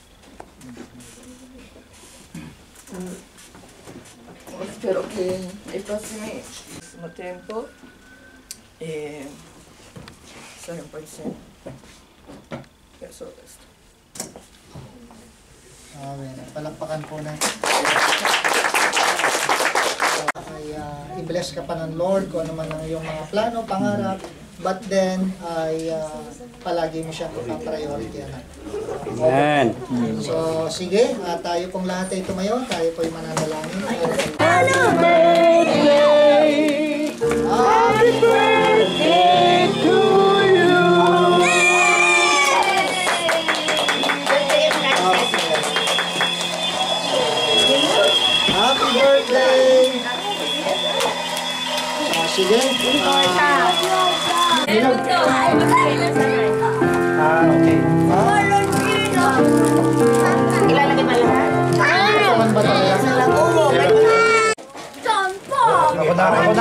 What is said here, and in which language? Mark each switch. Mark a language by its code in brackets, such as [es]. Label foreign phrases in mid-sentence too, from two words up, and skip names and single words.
[it] Spero che nei prossimo tempo stare un po' insieme. Per solo questo. Bene, [tl] palakpakan po natin. Ay i-bless ka pa ng Lord kung ano man ang iyong mga plano, pangarap, [en] but then [tl] ay palagi mo siyang priority, anak. Amen. So sige, tayo pong lahat ay tumayo, tayo po'y mananalangin. [en] Happy birthday to you! Happy birthday! [tl] Sige. Okay. Ilalagay ba lahat? Saan ba talaga? Ako na